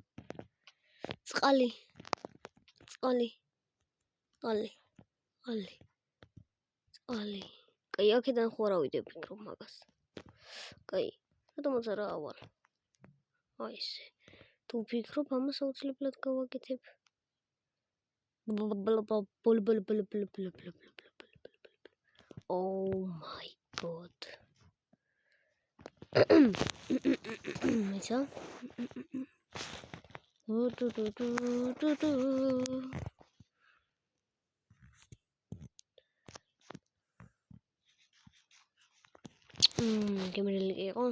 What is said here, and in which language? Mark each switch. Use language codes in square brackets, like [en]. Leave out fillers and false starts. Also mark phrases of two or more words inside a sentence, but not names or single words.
[ka] კაი, აქედან ხო არ ავიდე ფიქრობ მაგას. კაი, რატომაც არა ავალ. აი ესე. თუ ფიქრობ ამას აუცილებლად გავაკეთებ. [en] Oh my god. [ka] Ისა? გემრიელი კი იყო.